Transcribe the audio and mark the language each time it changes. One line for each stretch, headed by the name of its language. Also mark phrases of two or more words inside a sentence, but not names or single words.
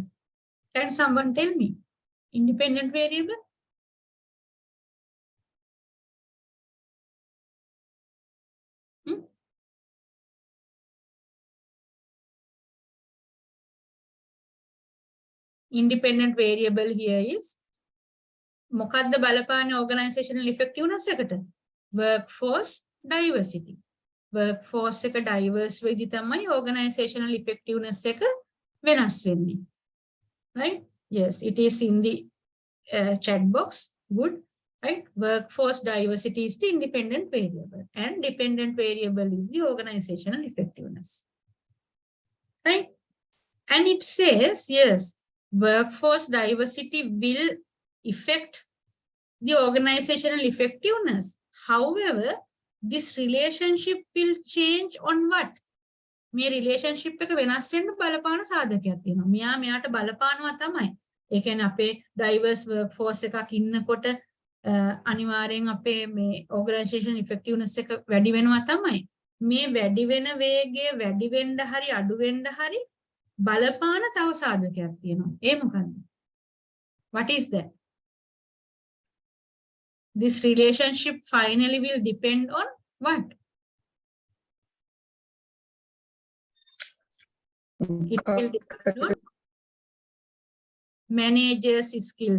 English: Can someone tell me? Independent variable? Independent variable here is
Sinhala: මොකද්ද බලපාන
English: organizational effectiveness එකට? Workforce diversity.
Sinhala: Workforce එක diverse වෙදි තමයි
English: organizational effectiveness
Sinhala: එක වෙනස් වෙන්නේ.
English: Right? Yes, it is in the chat box. Good. Right? Workforce diversity is the independent variable and dependent variable is the organizational effectiveness. Right? And it says, yes, workforce diversity will affect the organizational effectiveness. However, this relationship will change on what?
Sinhala: මේ relationship එක වෙනස් වෙන්න බලපාන සාධකයක් තියෙනවා. මෙයා මෙයාට බලපානවා තමයි. ඒ කියන්නේ අපේ
English: diverse workforce
Sinhala: එකක් ඉන්නකොට අනිවාර්යෙන් අපේ මේ
English: organizational effectiveness
Sinhala: එක වැඩි වෙනවා තමයි. මේ වැඩි වෙන වේගය වැඩි වෙන්න හරි අඩු වෙන්න හරි බලපාන තව සාධකයක් තියෙනවා. ඒ මොකක්ද?
English: What is that? This relationship finally will depend on what? It will depend on managers' skills.